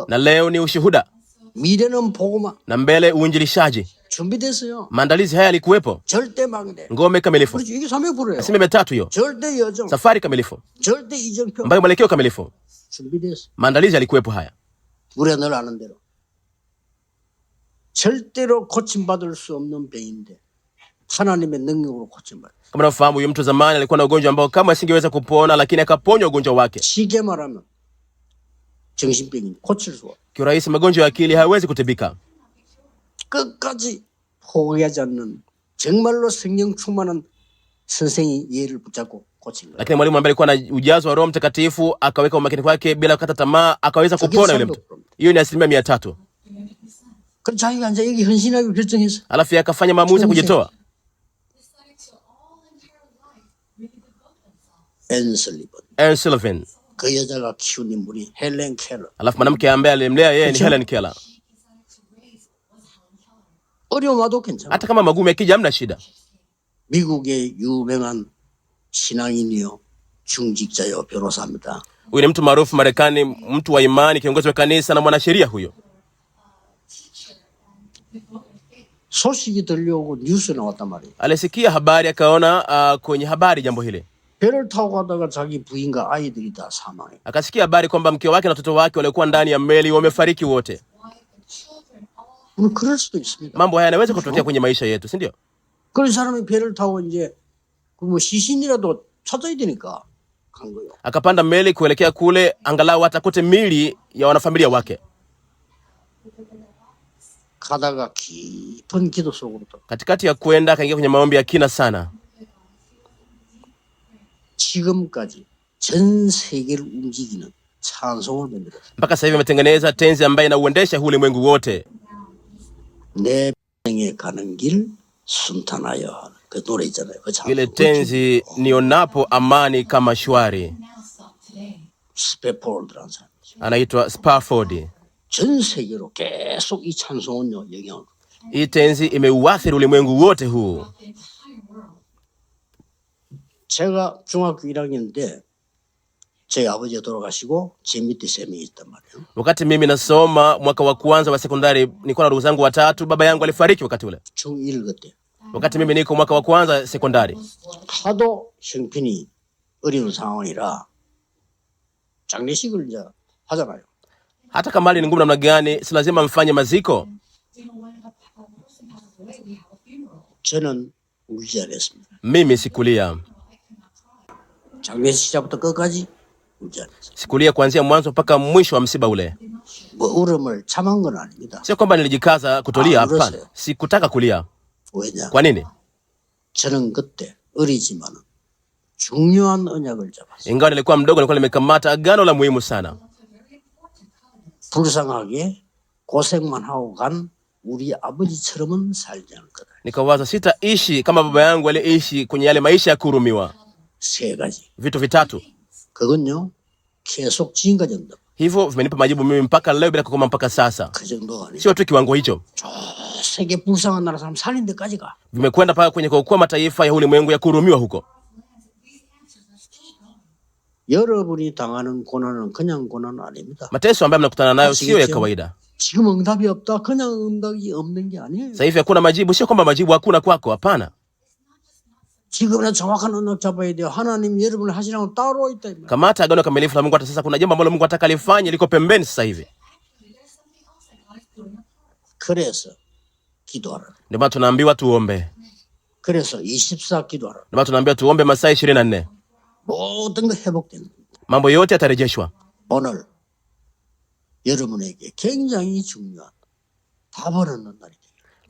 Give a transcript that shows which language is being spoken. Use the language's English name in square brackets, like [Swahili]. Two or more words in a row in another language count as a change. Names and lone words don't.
[Swahili] Na leo ni ushuhuda. [Korean] 미래는 복음화. [Swahili] Na mbele uinjilishaji. [Korean] 준비됐어요. [Swahili] Maandalizi haya yalikuwepo. [Korean] 절대 망대. [Swahili] Ngome kamilifu. [Korean] 그렇지, 이게 300%예요. [Swahili] 300% hiyo. [Korean] 절대 여정. [Swahili] Safari kamilifu. [Korean] 절대 이정표. [Swahili] Ambayo mwelekeo kamilifu. [Korean] 준비됐어. [Swahili] Maandalizi yalikuwepo haya. [Korean] 우리가 늘 아는 대로 절대로 고침받을 수 없는 병인데 하나님의 능력으로 고침받아. [Swahili] Kama unafahamu, huyu mtu zamani alikuwa na ugonjwa ambao kama asingeweza kupona, lakini akaponywa ugonjwa wake. [Korean] 쉽게 말하면 정신병이 고칠 수 없어. [Swahili] Kiurahisi, magonjwa ya akili hayawezi kutibika. [Korean] 끝까지 포기하지 않는 정말로 성령 충만한 선생이 예를 붙잡고 고친 거야. [Swahili] Lakini mwalimu ambaye alikuwa na ujazo wa Roho Mtakatifu akaweka umakini wake bila kukata tamaa, akaweza kupona yule mtu. Hiyo ni 300%. [Korean] 그럼 자기가 이제 여기 헌신하기로 결정했어. [Swahili] Alafu akafanya maamuzi ya kujitoa. Anne Sullivan. [Korean] 그 여자가 키운 인물이 헬렌 켈러. [Swahili] Alafu mwanamke ambaye alimlea yeye ni Helen Keller. [Korean] 어려움 와도 괜찮아. [Swahili] Hata kama magumu yakija hamna shida. [Korean] 미국의 유명한 신앙인이요, 중직자요, 변호사입니다. [Swahili] Huyu ni mtu maarufu Marekani, mtu wa imani, kiongozi wa kanisa na mwanasheria huyo. [Korean] 소식이 들려오고 뉴스에 나왔단 말이에요. [Swahili] Alisikia habari, akaona kwenye habari jambo hili. [Korean] 배를 타고 가다가 자기 부인과 아이들이 다 사망해. [Swahili] Akasikia habari kwamba mke wake na watoto wake waliokuwa ndani ya meli wamefariki wote. [Korean] 그럴 수도 있습니다. [Swahili] Mambo haya yanaweza kutokea kwenye maisha yetu, si ndio? [Korean] 그런 사람이 배를 타고 이제 뭐 시신이라도 찾아야 되니까 간 거예요. [Swahili] Akapanda meli kuelekea kule angalau atakute mili ya wanafamilia wake. [Korean] 가다가 깊은 기도 속으로 들어. [Swahili] Katikati ya kwenda akaingia kwenye maombi ya kina sana. [Korean] 지금까지 전 세계를 움직이는 찬송을 만들었어요. [Swahili] Mpaka sasa hivi ametengeneza tenzi ambayo inauendesha ulimwengu wote. [Korean] 내 평생에 가는 길 순탄하여 그 노래 있잖아요. 그 [Swahili] Ile tenzi nionapo amani kama shwari. [Korean] 스페폴드라는 사람이죠. [Swahili] Anaitwa Spafford. [Korean] 전 세계로 계속 이 찬송은요 영향을. [Swahili] Hii tenzi imeuathiri ulimwengu wote huu. [Korean] 제가 중학교 1학년 때 저희 아버지가 돌아가시고 제 밑에 3명이 있단 말이에요. [Swahili] Wakati mimi nasoma mwaka wa kwanza wa sekondari, nilikuwa na ndugu zangu watatu. Baba yangu alifariki wakati ule. [Korean] 중1 그때. [Swahili] Wakati mimi niko mwaka wa kwanza sekondari. [Korean] 하도 형편이 어려운 상황이라 장례식을 이제 하잖아요. [Swahili] Hata kama hali ni ngumu namna gani, si lazima mfanye maziko. [Korean] 저는 울지 않았습니다. [Swahili] Mimi sikulia. [Korean] 장례식 시작부터 끝까지 울지 않았어요. [Swahili] Sikulia kuanzia mwanzo mpaka mwisho wa msiba ule. [Korean] 뭐 울음을 참은 건 아닙니다. [Swahili] Sio kwamba nilijikaza kutolia, hapana. Sikutaka kulia. [Korean] 왜냐? [Swahili] Kwa nini? [Korean] 저는 그때 어리지만 중요한 언약을 잡았어요. [Swahili] Ingawa nilikuwa mdogo, nilikuwa nimekamata agano la muhimu sana. [Korean] 불쌍하게 고생만 하고 간 우리 아버지처럼은 살지 않을 거다. [Swahili] Nikawaza sitaishi kama baba yangu aliishi kwenye yale maisha ya kuhurumiwa. [Korean] 세 가지. [Swahili] Vitu vitatu. [Korean] 그건요 계속 지금까지 온다. [Swahili] Hivyo vimenipa majibu mimi mpaka leo bila kukoma mpaka sasa. [Korean] 그 정도가 아니에요. [Swahili] Sio tu kiwango hicho. [Korean] 저 세계 불쌍한 나라 사람 살린 데까지 가. [Swahili] Vimekwenda mpaka kwenye kuokoa mataifa ya ulimwengu ya kuhurumiwa huko. [Korean] 여러분이 당하는 고난은 그냥 고난 아닙니다. [Swahili] Mateso ambayo mnakutana nayo sio ya kawaida. [Korean] 지금 응답이 없다. 그냥 응답이 없는 게 아니에요. [Swahili] Sasa hivi hakuna majibu, sio kwamba majibu hakuna kwako, hapana. [Korean] 지금은 정확한 언약 잡아야 돼요. 하나님 여러분을 하시라고 따로 있다. [Swahili] Kamata agano kamilifu la Mungu. Hata sasa kuna jambo ambalo Mungu anataka lifanye liko pembeni sasa hivi. [Korean] 그래서 기도하라. [Swahili] Ndio maana tunaambiwa tuombe. [Korean] 그래서 24 기도하라. [Swahili] Ndio maana tunaambiwa tuombe masaa 24. [Korean] 모든 거 회복되는. [Swahili] Mambo yote yatarejeshwa. [Korean] 오늘 여러분에게 굉장히 중요한 답을 얻는 날이 되길.